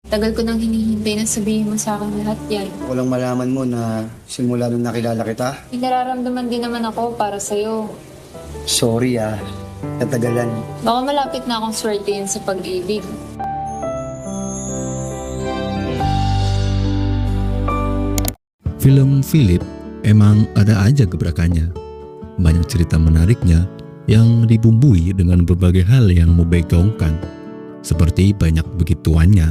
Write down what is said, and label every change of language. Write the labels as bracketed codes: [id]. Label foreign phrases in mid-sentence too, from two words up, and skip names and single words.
[tl] Tagal ko nang hinihintay na sabihin mo sa akin lahat yan. Walang malaman mo na simula nung nakilala kita. May nararamdaman din naman ako para sa'yo. Sorry natagalan. Baka malapit na akong swertein sa pag-ibig. [id] Film Philip emang ada aja gebrakannya. Banyak cerita menariknya yang dibumbui dengan berbagai hal yang membackgroundkan, seperti banyak begituannya.